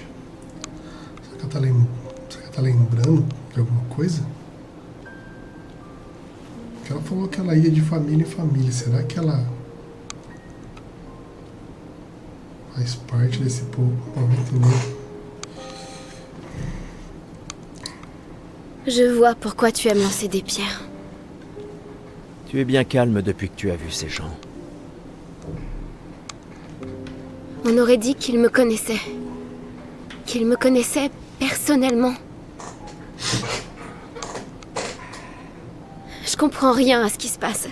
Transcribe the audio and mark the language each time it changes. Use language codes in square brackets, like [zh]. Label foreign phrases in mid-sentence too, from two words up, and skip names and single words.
[pt] Será que ela tá lembrando de alguma coisa? Porque ela falou que ela ia de família em família. Será que ela faz parte desse povo? Vamos entender. [fr] Je vois pourquoi tu aimes lancer des pierres. Tu es bien calme depuis que tu as vu ces gens. On aurait dit qu'ils me connaissaient. Qu'ils me connaissaient personnellement. Je comprends rien à ce qui se passe.